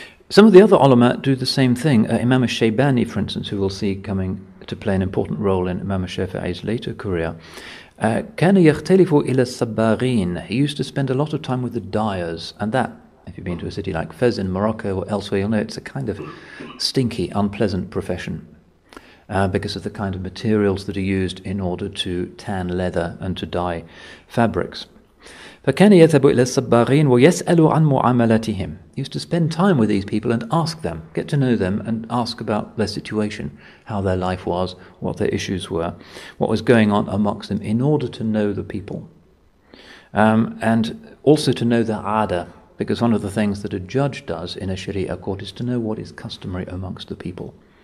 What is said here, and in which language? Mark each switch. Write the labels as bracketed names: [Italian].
[English] Some of the other ulama do the same thing. Imam al-Shaybani, for instance, who we'll see coming to play an important role in Imam al-Shafi'i's later career, [Arabic] كان يختلف إلى الصباغين. [English] He used to spend a lot of time with the dyers, and that, if you've been to a city like Fez in Morocco or elsewhere, you'll know it's a kind of stinky, unpleasant profession. Because of the kind of materials that are used in order to tan leather and to dye fabrics. [Arabic] فكان يذهب إلى الصباغين ويسأل عن معاملاتهم. [English] He used to spend time with these people and ask them, get to know them and ask about their situation, how their life was, what their issues were, what was going on amongst them, in order to know the people. And also to know their ada, because one of the things that a judge does in a Sharia court is to know what is customary amongst the people.